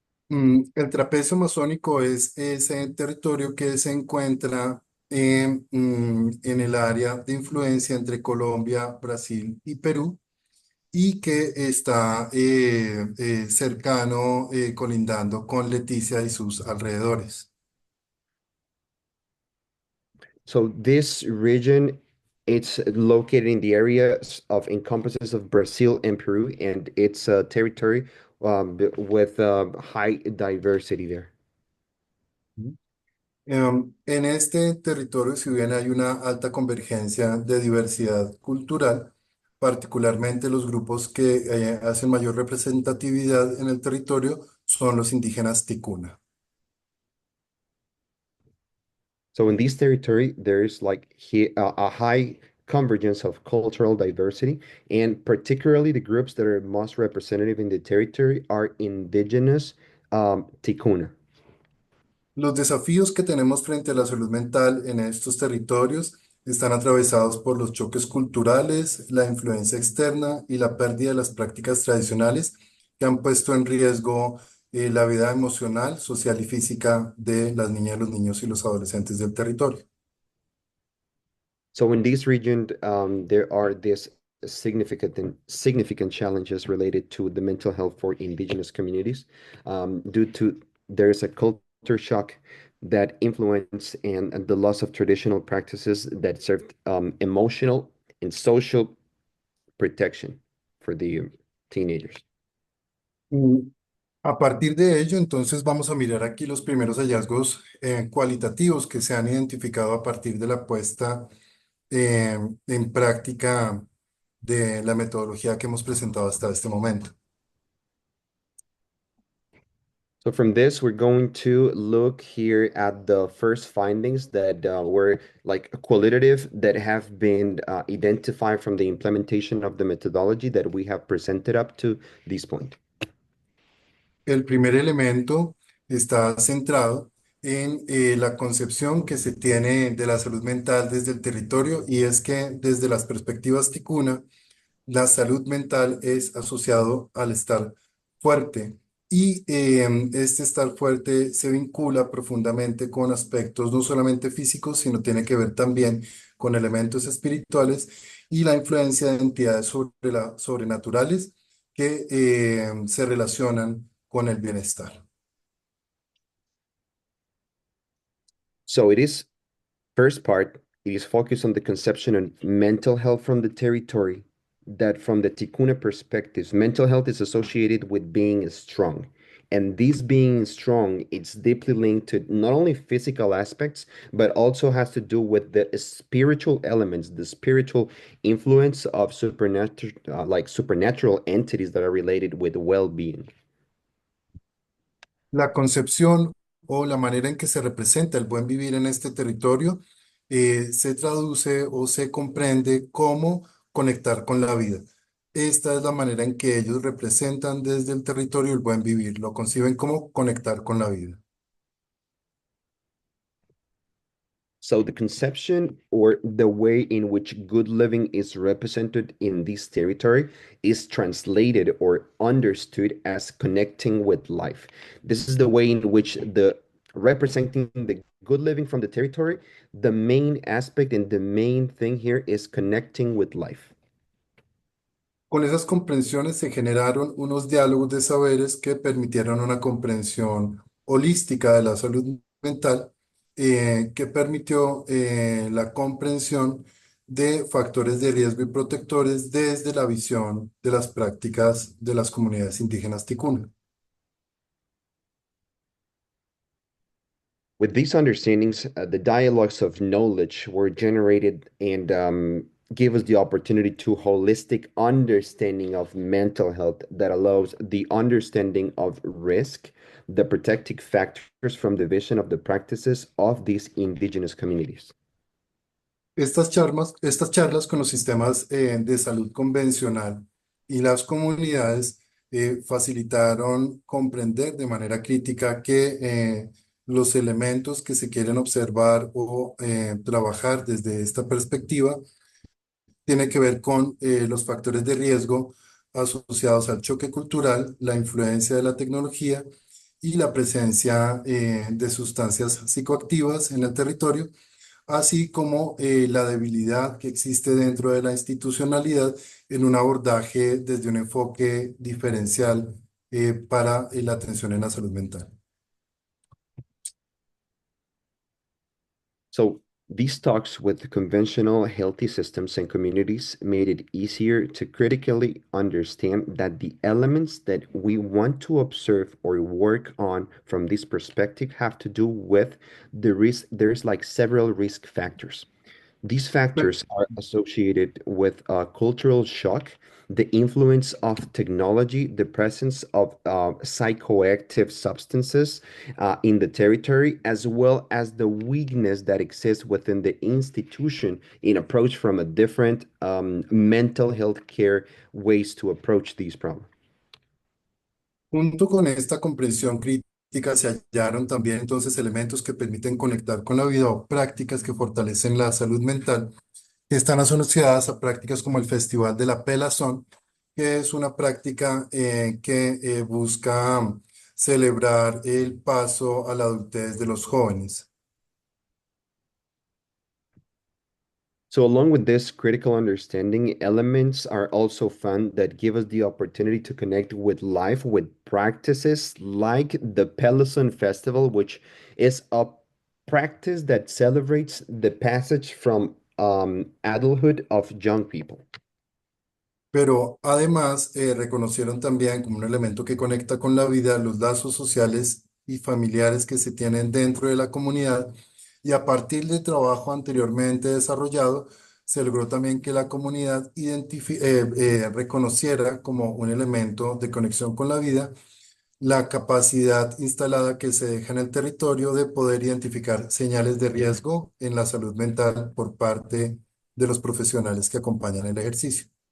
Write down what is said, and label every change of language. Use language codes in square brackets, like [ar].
[es] El trapecio amazónico es ese territorio que se encuentra en el área de influencia entre Colombia, Brasil y Perú y que está cercano, colindando con Leticia y sus alrededores. [en] So this region, it's located in the areas of encompasses of Brazil and Peru, and it's a territory with high diversity there. [es] En este territorio, si bien hay una alta convergencia de diversidad cultural, particularmente los grupos que hacen mayor representatividad en el territorio son los indígenas ticuna. [en] So in this territory, there's like a high convergence of cultural diversity, and particularly the groups that are most representative in the territory are indigenous Ticuna. [es] Los desafíos que tenemos frente a la salud mental en estos territorios están atravesados por los choques culturales, la influencia externa y la pérdida de las prácticas tradicionales que han puesto en riesgo la vida emocional, social y física de las niñas, los niños y los adolescentes del territorio. [en] So in this region, there are these significant challenges related to the mental health for indigenous communities due to there's a culture shock that influence and the loss of traditional practices that served emotional and social protection for the teenagers. [es] Mm, A partir de ello, entonces vamos a mirar aquí los primeros hallazgos cualitativos que se han identificado a partir de la puesta en práctica de la metodología que hemos presentado hasta este momento. [en] So from this, we're going to look here at the first findings that were like qualitative that have been identified from the implementation of the methodology that we have presented up to this point. [es] El primer elemento está centrado en la concepción que se tiene de la salud mental desde el territorio y es que desde las perspectivas ticuna, la salud mental es asociado al estar fuerte y este estar fuerte se vincula profundamente con aspectos no solamente físicos, sino tiene que ver también con elementos espirituales y la influencia de entidades sobrenaturales que se relacionan con el bienestar. [en] So it is first part, it is focused on the conception of mental health from the territory, that from the Tikuna perspectives, mental health is associated with being strong. And this being strong, it's deeply linked to not only physical aspects, but also has to do with the spiritual elements, the spiritual influence of supernatural, like supernatural entities that are related with well-being. [es] La concepción o la manera en que se representa el buen vivir en este territorio se traduce o se comprende como conectar con la vida. Esta es la manera en que ellos representan desde el territorio el buen vivir, lo conciben como conectar con la vida. [en] So the conception or the way in which good living is represented in this territory is translated or understood as connecting with life. This is the way in which the representing the good living from the territory, the main aspect and the main thing here is connecting with life. [es] Con esas comprensiones se generaron unos diálogos de saberes que permitieron una comprensión holística de la salud mental que permitió la comprensión de factores de riesgo y protectores desde la visión de las prácticas de las comunidades indígenas ticuna. [en] With these understandings, the dialogues of knowledge were generated and gave us the opportunity to holistic understanding of mental health that allows the understanding of risk, the protective factors from the vision of the practices of these indigenous communities. [es] Estas charlas con los sistemas de salud convencional y las comunidades facilitaron comprender de manera crítica que los elementos que se quieren observar o trabajar desde esta perspectiva tienen que ver con los factores de riesgo asociados al choque cultural, la influencia de la tecnología y la presencia de sustancias psicoactivas en el territorio, así como la debilidad que existe dentro de la institucionalidad en un abordaje desde un enfoque diferencial para la atención en la salud mental. [en] So these talks with conventional healthy systems and communities made it easier to critically understand that the elements that we want to observe or work on from this perspective have to do with the risk. There's like several risk factors. These factors are associated with cultural shock, the influence of technology, the presence of psychoactive substances in the territory, as well as the weakness that exists within the institution in approach from a different mental health care ways to approach these problems. [es] Junto con esta comprensión crítica se hallaron también entonces elementos que permiten conectar con la vida o prácticas que fortalecen la salud mental, que están asociadas a prácticas como el Festival de la Pelazón, que es una práctica que busca celebrar el paso a la adultez de los jóvenes. [en] So along with this critical understanding, elements are also found that give us the opportunity to connect with life, with practices like the Pelison Festival, which is a practice that celebrates the passage from adulthood of young people. [es] Pero además reconocieron también como un elemento que conecta con la vida los lazos sociales y familiares que se tienen dentro de la comunidad y a partir del trabajo anteriormente desarrollado, se logró también que la comunidad reconociera como un elemento de conexión con la vida la capacidad instalada que se deja en el territorio de poder identificar señales de riesgo en la salud mental por parte de los profesionales que acompañan el ejercicio.